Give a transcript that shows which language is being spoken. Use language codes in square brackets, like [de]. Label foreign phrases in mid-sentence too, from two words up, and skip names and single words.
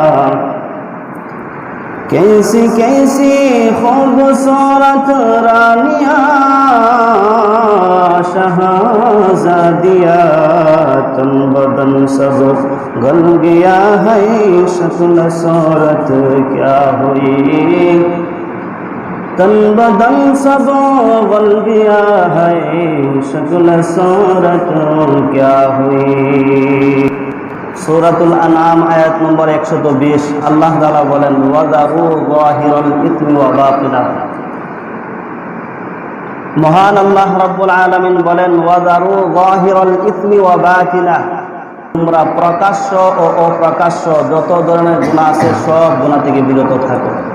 [ur] کیسی کیسی خوبصورت رانیاں شہزادیاں تن بدن سب گل گیا ہے شکل صورت کیا ہوئی تن بدن سب گل گیا ہے شکل صورت کیا ہوئی [bn] সূরাতুল আনআম আয়াত নম্বর 120 আল্লাহ তাআলা বলেন [ar] وذروا ظاهر الإثم وباطنه [bn] মহান আল্লাহ রাব্বুল আলামিন বলেন [ar] وذروا ظاهر الإثم وباطنه [bn] তোমরা প্রকাশ্য ও অপ্রকাশ্য যত ধরনের গুনাহ আছে সব গুনাহ থেকে বিরত থাকো